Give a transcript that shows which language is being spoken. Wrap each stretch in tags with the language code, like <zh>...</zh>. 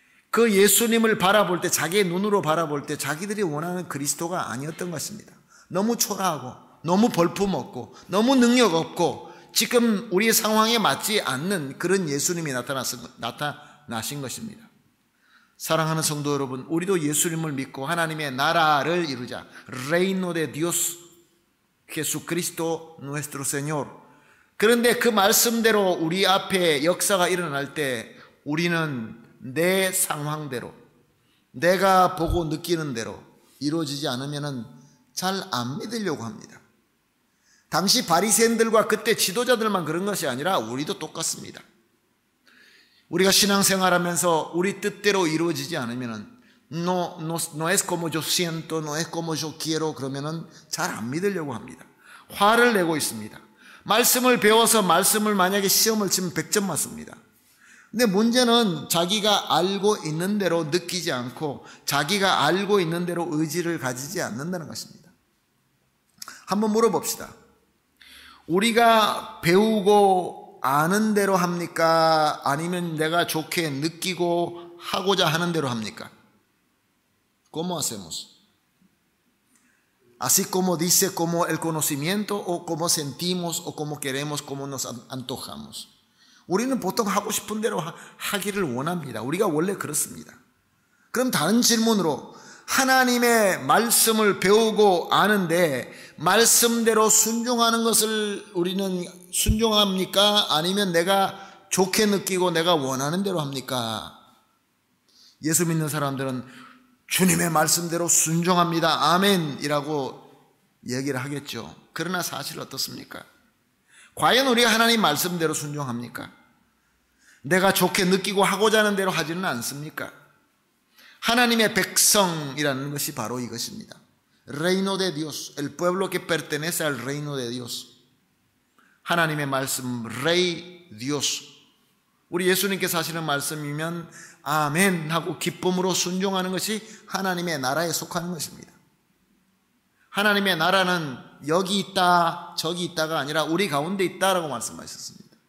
<ko>그 예수님을 바라볼 때, 자기의 눈으로 바라볼 때 자기들이 원하는 그리스도가 아니었던 것입니다. 너무 초라하고 너무 볼품없고 너무 능력 없고 지금 우리의 상황에 맞지 않는 그런 예수님이 나타나신 것입니다. 사랑하는 성도 여러분, 우리도 예수님을 믿고 하나님의 나라를 이루자.</ko> <es>Reino de Dios Jesucristo nuestro Señor.</es> <ko>그런데 그 말씀대로 우리 앞에 역사가 일어날 때 우리는 내 상황대로, 내가 보고 느끼는 대로 이루어지지 않으면 잘 안 믿으려고 합니다. 당시 바리새인들과 그때 지도자들만 그런 것이 아니라 우리도 똑같습니다. 우리가 신앙생활하면서 우리 뜻대로 이루어지지 않으면은</ko> <es>no es como yo siento, no es como yo quiero</es> <ko>그러면은 잘 안 믿으려고 합니다. 화를 내고 있습니다. 말씀을 배워서 말씀을 만약에 시험을 치면 100점 맞습니다. 근데 문제는 자기가 알고 있는 대로 느끼지 않고 자기가 알고 있는 대로 의지를 가지지 않는다는 것입니다. 한번 물어봅시다. 우리가 배우고 아는 대로 합니까? 아니면 내가 좋게 느끼고 하고자 하는 대로 합니까?</ko> <es>¿Cómo hacemos? Así como dice, como el conocimiento o como sentimos o como queremos, como nos antojamos.</es> <ko>우리는 보통 하고 싶은 대로 하기를 원합니다. 우리가 원래 그렇습니다. 그럼 다른 질문으로 하나님의 말씀을 배우고 아는데 말씀대로 순종하는 것을 우리는 순종합니까? 아니면 내가 좋게 느끼고 내가 원하는 대로 합니까? 예수 믿는 사람들은 주님의 말씀대로 순종합니다. 아멘이라고 얘기를 하겠죠. 그러나 사실 어떻습니까? 과연 우리가 하나님 말씀대로 순종합니까? 내가 좋게 느끼고 하고자 하는 대로 하지는 않습니까? 하나님의 백성이라는 것이 바로 이것입니다.</ko> <es>Reino de Dios, el pueblo que pertenece al reino de Dios.</es> <ko>하나님의 말씀,</ko> <es>Rey Dios.</es> <ko>우리 예수님께서 하시는 말씀이면 아멘 하고 기쁨으로 순종하는 것이 하나님의 나라에 속하는 것입니다. 하나님의 나라는 여기 있다 저기 있다가 아니라 우리 가운데 있다라고 말씀하셨습니다.</ko>